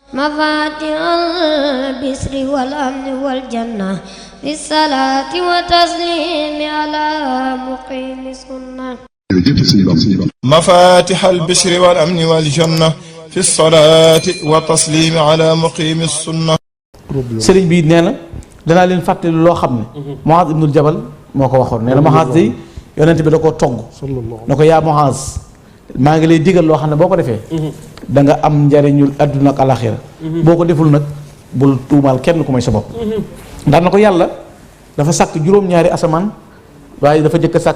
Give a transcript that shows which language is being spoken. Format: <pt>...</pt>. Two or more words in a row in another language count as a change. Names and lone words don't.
<ar>مفاتيح البشر والأمن والجنة في الصلاة وتسليم على مقيم السنة مفاتيح البشر والأمن والجنة في الصلاة وتسليم على مقيم السنة.</ar> <wo>sëriñ bi nee na danaa leen fàttali loo xam ne Muaaz ibnul Jabal moo ko waxoon nee na Muaaz day yonent bi da koo togg na ko yaa Muaaz maa ngi lay digal loo xam ne boo ko defee da nga am njariñul adduna ak alaxira boo ko deful nag bul tuumaal kenn ku may sa bopp ndax na ko yàlla dafa sàkk juróom-ñaari asamaan waaye dafa jëkk a sàkk</wo>